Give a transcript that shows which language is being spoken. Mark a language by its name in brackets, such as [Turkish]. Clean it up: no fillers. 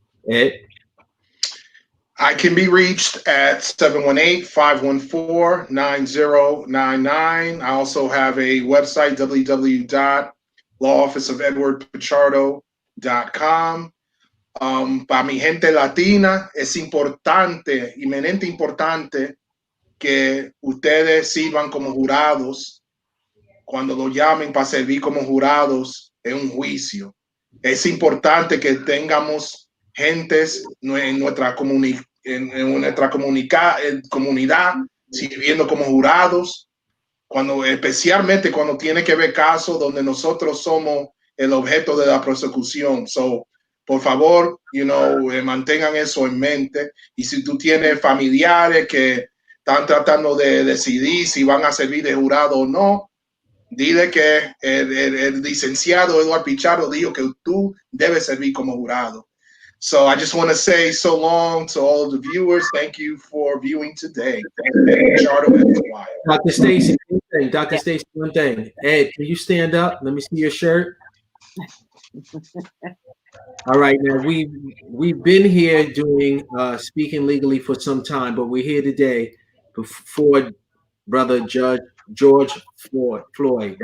[English] Ed? I can be reached at 718-514-9099. I also have a website, www.lawofficeofedwardpichardo.com. [Spanish] Para mi gente latina es importante, inminente importante, que ustedes sirvan como jurados cuando lo llamen para servir como jurados en un juicio. Es importante que tengamos gentes en nuestra comunidad sirviendo como jurados, especialmente cuando tiene que ver casos donde nosotros somos el objeto de la persecución. So, por favor, mantengan eso en mente. Y si tú tienes familiares que están tratando de decidir si van a servir de jurado o no, dile que el licenciado Edward Pichardo dijo que tú debes servir como jurado. [English] So I just want to say so long to all of the viewers. Thank you for viewing today. Dr. Stacy, one thing. Ed, can you stand up? Let me see your shirt. All right, now we've been here doing speaking legally for some time, but we're here today before Brother Judge George Floyd.